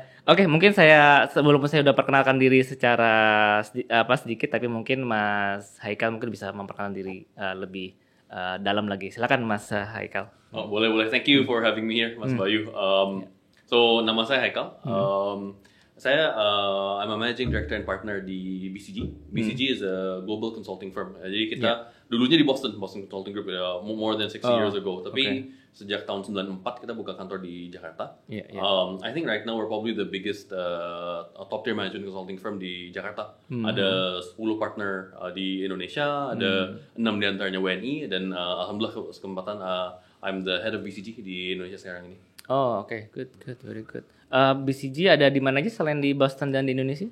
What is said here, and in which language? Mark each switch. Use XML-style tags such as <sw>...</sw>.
<id>Oke, mungkin sebelum saya udah perkenalkan diri secara sedikit, tapi mungkin Mas Haikal mungkin bisa memperkenalkan diri lebih dalam lagi. Silakan Mas Haikal. Oh, boleh.</id> <en>Thank you for having me here, Mas Bayu. So</en> <id>nama saya Haikal.</id> <en>I'm a managing director and partner di BCG. BCG is a global consulting firm.</en> <id>Jadi kita dulunya di</id> <en>Boston Consulting Group more than 60 years ago.</en> <id>Tapi sejak tahun 94 kita buka kantor di Jakarta.</id> <en>I think right now we're probably the biggest top tier management consulting firm di Jakarta.</en> <id>Ada 10 partner di Indonesia, ada 6 di antaranya WNI, dan alhamdulillah kesempatan</id> <en>I'm the head of BCG</en> <id>di Indonesia sekarang ini. Oh, oke.</id> <en>Good, very good.</en> <id>BCG ada di mana aja selain di Boston dan di Indonesia?</id>